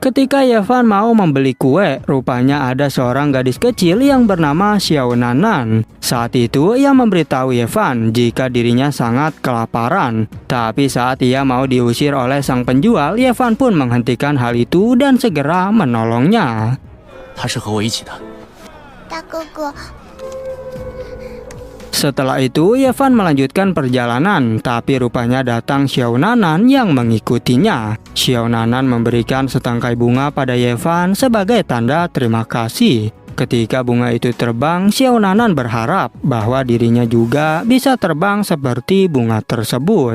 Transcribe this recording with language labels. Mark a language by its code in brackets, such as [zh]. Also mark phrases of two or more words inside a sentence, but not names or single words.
[id] Ketika Yevan mau membeli kue, rupanya ada seorang gadis kecil yang bernama Xiao Nanan. Saat itu ia memberitahu Yevan jika dirinya sangat kelaparan. Tapi saat ia mau diusir oleh sang penjual, Yevan pun menghentikan hal itu dan segera menolongnya. [zh] 他是和我一起的。大哥哥， [id] Setelah itu, Yevan melanjutkan perjalanan, tapi rupanya datang Xiao Nanan yang mengikutinya. Xiao Nanan memberikan setangkai bunga pada Yevan sebagai tanda terima kasih. Ketika bunga itu terbang, Xiao Nanan berharap bahwa dirinya juga bisa terbang seperti bunga tersebut.